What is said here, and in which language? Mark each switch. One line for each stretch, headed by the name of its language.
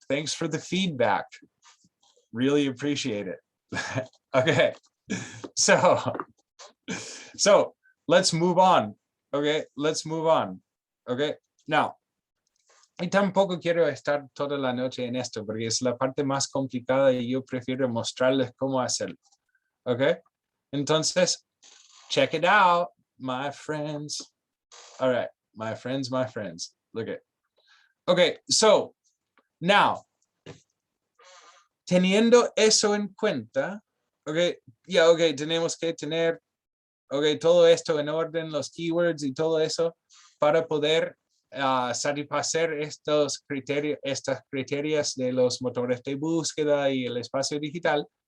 English: Thanks for the feedback. Really appreciate it. Okay. So let's move on. Okay, let's move on. Okay, now,
Spanish: y tampoco quiero estar toda la noche en esto porque es la parte más complicada y yo prefiero mostrarles cómo hacerlo.
English: Okay,
Spanish: entonces,
English: check it out, my friends. All right, my friends, look at. Okay, so now,
Spanish: teniendo eso en cuenta, okay, okay, tenemos que tener, okay, todo esto en orden, los keywords y todo eso, para poder satisfacer estas criterios de los motores de búsqueda y el espacio digital.